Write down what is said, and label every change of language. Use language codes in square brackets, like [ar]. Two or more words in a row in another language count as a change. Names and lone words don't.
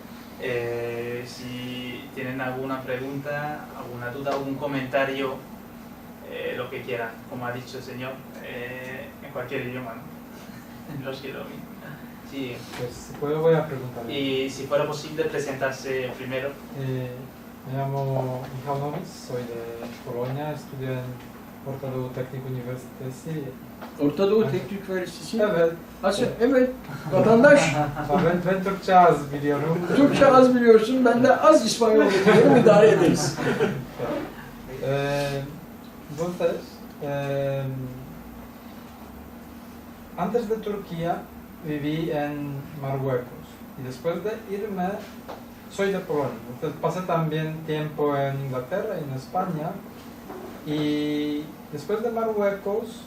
[es] Si tienen alguna pregunta, alguna duda, algún comentario, lo que quieran, como ha dicho el señor, en cualquier idioma, ¿no? Los que dominan. Sí. Pues si puedo voy a preguntar. Y si fuera posible presentarse primero. Me llamo Michał Nowic, soy de Polonia, estudio en Orta Teknik Üniversitesi. [tr] Orta Doğu Teknik Üniversitesi? Evet. Evet, vatandaş. Ben Türkçe az biliyorum. Türkçe az biliyorsun, ben de az İspanyol biliyorum, idare ederiz. [es] Entonces, antes de Turquía viví en Marruecos y después de irme, soy de Polonia, entonces pasé también tiempo en Inglaterra y en España y después de Marruecos